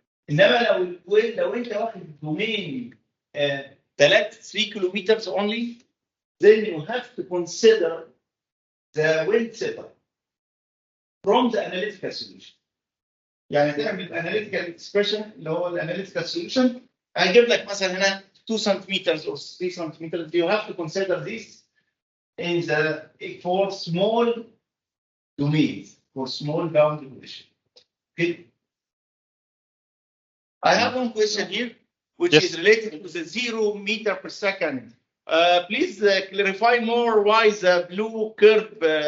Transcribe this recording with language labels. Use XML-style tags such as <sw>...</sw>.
<ar>انما لو انت واخد دومين</ar> <en>3 kilometers only, then you have to consider the wind setup from the analytical solution.</en> <ar>يعني تعمل</ar> <en>analytical expression</en> <ar>اللي هو الاناليتيكال</ar> <en>solution</en> <ar>هيجيب لك مثلا هنا</ar> <en>2 centimeters or 3 centimeters. You have to consider this in for small domains, for small boundary condition. Okay. I have one question here, which Yes. is related to the 0 meter per second. Please clarify more why the blue curve.</en>